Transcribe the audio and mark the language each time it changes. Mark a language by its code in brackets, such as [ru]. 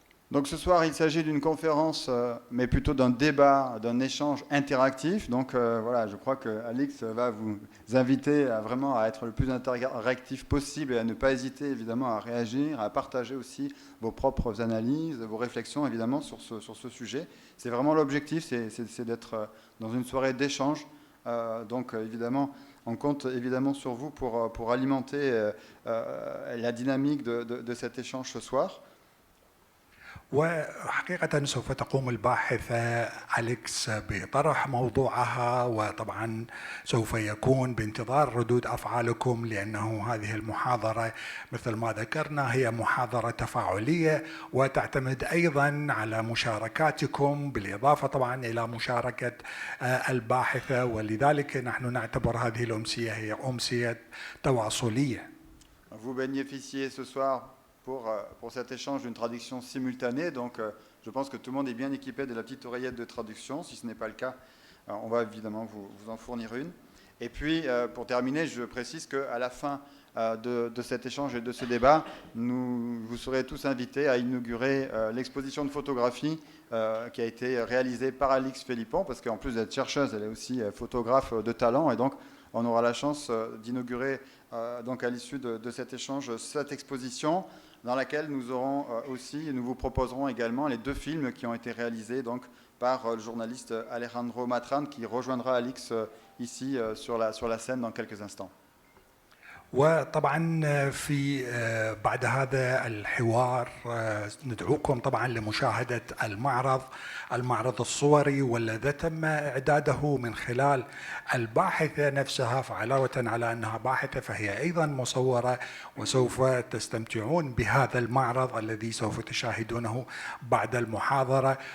[fr] Donc ce soir, il s'agit d'une conférence, mais plutôt d'un débat, d'un échange interactif. Donc voilà, je crois que Alix va vous inviter vraiment à être le plus interactif possible et à ne pas hésiter évidemment à réagir, à partager aussi vos propres analyses, vos réflexions évidemment sur ce sujet. C'est vraiment l'objectif, c'est d'être dans une soirée d'échange. Donc évidemment, on compte évidemment sur vous pour alimenter la dynamique de cet échange ce soir. [ar] وحقيقة سوف تقوم الباحثة أليكس بطرح موضوعها، وطبعا سوف يكون بانتظار ردود أفعالكم، لأنه هذه المحاضرة مثل ما ذكرنا هي محاضرة تفاعلية وتعتمد أيضا على مشاركاتكم بالإضافة طبعا إلى مشاركة الباحثة، ولذلك نحن نعتبر هذه الأمسية هي أمسية تواصلية. [fr] Vous bénéficiez ce soir pour cet échange d'une traduction simultanée. Donc, je pense que tout le monde est bien équipé de la petite oreillette de traduction. Si ce n'est pas le cas, on va évidemment vous en fournir une. Et puis, pour terminer, je précise qu'à la fin de cet échange et de ce débat, vous serez tous invités à inaugurer l'exposition de photographie qui a été réalisée par Alix Philippon, parce qu'en plus d'être chercheuse, elle est aussi photographe de talent. Et donc, on aura la chance d'inaugurer donc à l'issue de cet échange cette exposition, dans laquelle nous aurons aussi, et nous vous proposerons également les deux films qui ont été réalisés donc, par le journaliste Alejandro Matran, qui rejoindra Alix ici sur la scène dans quelques instants. [ar] وطبعا في بعد هذا الحوار ندعوكم طبعا لمشاهدة المعرض الصوري والذي تم إعداده من خلال الباحثة نفسها، فعلاوة على أنها باحثة فهي أيضا مصورة، وسوف تستمتعون بهذا المعرض الذي سوف تشاهدونه بعد المحاضرة.